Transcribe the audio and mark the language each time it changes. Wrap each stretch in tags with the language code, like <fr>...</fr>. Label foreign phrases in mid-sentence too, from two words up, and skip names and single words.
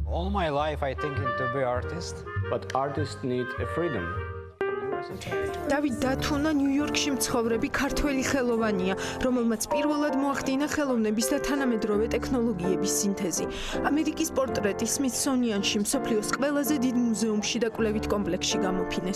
<en>All my life I thinking to be artist. But artists need a freedom.</en> <ka>დავით დათუნა ნიუ-იორკში მცხოვრები ქართველი ხელოვანია, რომელმაც პირველად მოახდინა ხელოვნების და თანამედროვე ტექნოლოგიების სინთეზი. ამერიკის პორტრეტი სმითსონიანში, მსოფლიოს ყველაზე დიდ მუზეუმში და კვლევით კომპლექსში გამოფინეს.</ka>